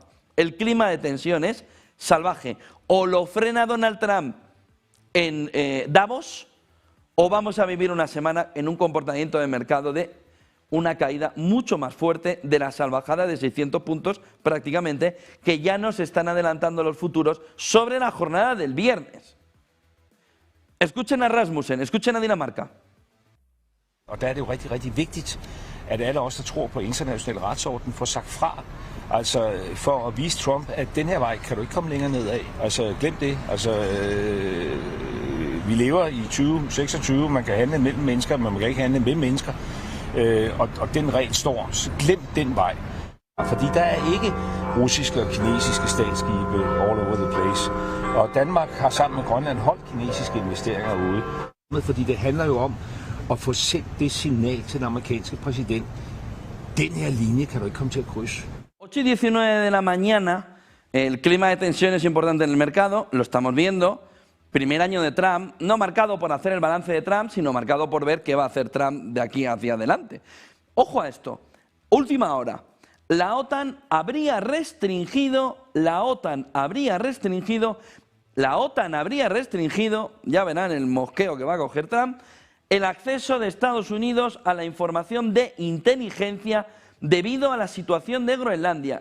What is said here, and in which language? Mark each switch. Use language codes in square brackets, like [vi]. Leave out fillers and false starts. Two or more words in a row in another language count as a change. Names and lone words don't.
[es] El clima de tensión es salvaje. O lo frena Donald Trump en Davos, o vamos a vivir una semana en un comportamiento de mercado de una caída mucho más fuerte de la salvajada de 600 puntos prácticamente, que ya nos están adelantando los futuros sobre la jornada del viernes. Escuchen a Rasmussen, escuchen a Dinamarca. [da] Og der er det jo rigtig, rigtig vigtigt, at alle os, der tror på international retsorden, får sagt fra. Altså for at vise Trump, at den her vej kan du ikke komme længere nedad. Altså glem det. Altså vi lever i 2026, man kan handle mellem mennesker, men man kan ikke handle med mennesker. Og den regel står, så glem den vej. Fordi der er ikke russiske og kinesiske statsskibe [en] all over the place. [da] Og Danmark har sammen med Grønland holdt kinesiske investeringer ude. Fordi det handler jo om at få sendt det signal til den amerikanske præsident. Den her linje kan du ikke komme til at krydse. [es] 8:19 de la mañana, el clima de tensión es importante en el mercado, lo estamos viendo. Primer año de Trump, no marcado por hacer el balance de Trump, sino marcado por ver qué va a hacer Trump de aquí hacia adelante. Ojo a esto, última hora, la OTAN habría restringido, ya verán el mosqueo que va a coger Trump, el acceso de Estados Unidos a la información de inteligencia debido a la situación de Groenlandia.